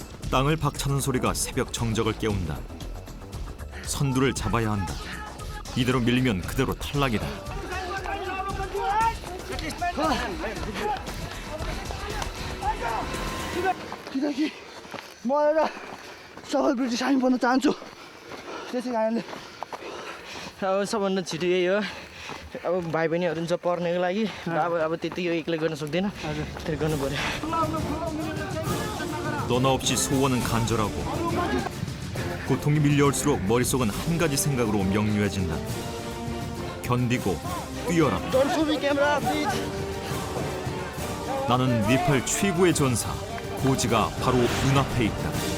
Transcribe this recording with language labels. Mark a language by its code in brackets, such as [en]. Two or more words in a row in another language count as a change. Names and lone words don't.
[ko] 땅을 박차는 소리가 새벽 정적을 깨운다. 선두를 잡아야 한다. 이대로 밀리면 그대로 탈락이다. [ne] किनकि म एउटा सफल [en] British army [ne] बन्न चाहन्छु त्यसै कारणले अब सबभन्दा छिटो यही हो अब भाइ बहिनीहरू हुन्छ पढ्नको लागि अब त्यति यो एक्लै गर्न सक्दैन त्यो गर्नु पर्यो [ko] 너나 없이 소원은 간절하고 고통이 밀려올수록 머릿속은 한 가지 생각으로 명료해진다. 견디고 뛰어라. 나는 네팔 최고의 전사 고지가 바로 눈앞에 있다.